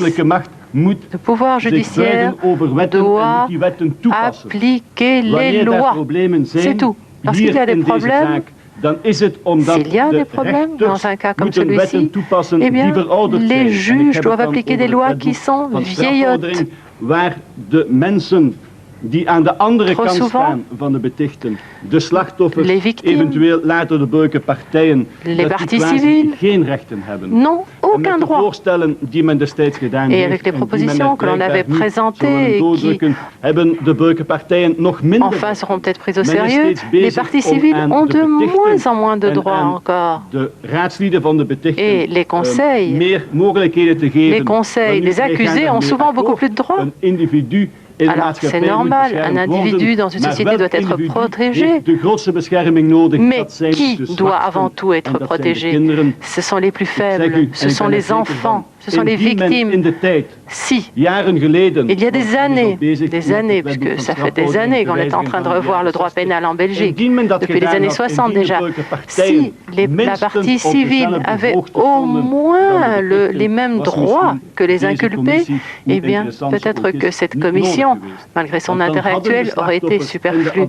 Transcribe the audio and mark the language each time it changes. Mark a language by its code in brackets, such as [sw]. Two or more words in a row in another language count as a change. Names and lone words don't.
[fr] Le pouvoir judiciaire doit appliquer les lois. C'est tout. Lorsqu'il y a des problèmes, s'il y a des problèmes dans un cas comme celui-ci, eh bien, les juges doivent appliquer des lois qui sont vieillottes. [nl] Die aan de andere kant staan van de betichten, de slachtoffers, eventueel later de burgerlijke partijen, [fr] les parties civiles, [nl] geen rechten hebben. [fr] Non, aucun droit. [nl] Voorstellen die men destijds gedaan [fr] et avec les propositions que l'on avait présentées et qui, [nl] hebben de burgerlijke partijen nog minder. [fr] Enfin, seront peut-être prises au sérieux, les parties civiles ont de moins en moins de droits encore. [nl] De raadslieden van de betichten, [fr] et les conseils, [nl] meer mogelijkheden te geven. [fr] Les accusés ont souvent beaucoup plus de droits. [nl] Een individu. [fr] Alors, c'est normal, un individu dans une société doit être protégé, mais qui doit avant tout être protégé? Ce sont les plus faibles, ce sont les enfants, ce sont les victimes. Si, il y a des années, puisque ça fait des années qu'on est en train de revoir le droit pénal en Belgique, depuis les années 60 déjà, si la partie civile avait au moins les mêmes droits que les inculpés, eh bien, peut-être que cette commission, malgré son intérêt actuel, aurait été superflue.